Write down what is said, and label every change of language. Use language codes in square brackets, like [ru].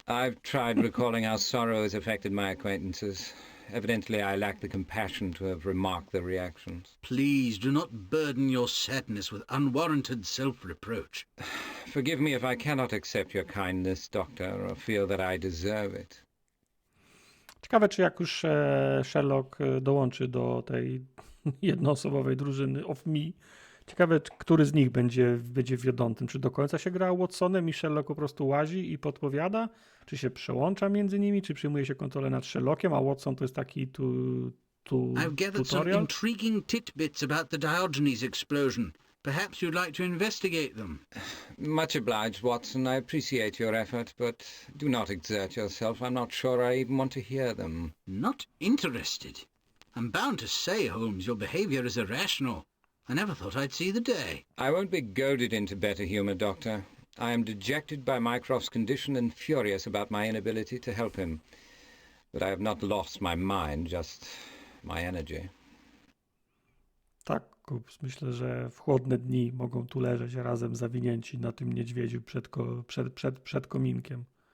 [en] I've tried recalling how sorrow has affected my acquaintances. Evidently, I lack the compassion to have remarked their reactions. Please do not burden your sadness with unwarranted self-reproach. Forgive me if I cannot accept your kindness, Doctor, or feel that I deserve it. [pl] Ciekawe, czy jak już Sherlock dołączy do tej jednoosobowej drużyny of Me, ciekawe, który z nich będzie wiodącym. Czy do końca się gra Watsonem i Sherlock po prostu łazi i podpowiada? Czy się przełącza między nimi? Czy przyjmuje się kontrolę nad Sherlockiem, a Watson to jest taki [en] I've gathered some [pl] tutorial? [en] intriguing tidbits about the Diogenes explosion. Perhaps you'd like to investigate them. Much obliged, Watson. I appreciate your effort, but do not exert yourself. I'm not sure I even want to hear them. Not interested? I'm bound to say, Holmes, your behaviour is irrational. I never thought I'd see the day. I won't be goaded into better humour, Doctor. I am dejected by Mycroft's condition and furious about my inability to help him. But I have not lost my mind, just my energy. [pl] Tak, Kups, myślę, że w chłodne dni mogą tu leżeć razem zawinięci na tym niedźwiedziu przed kominkiem.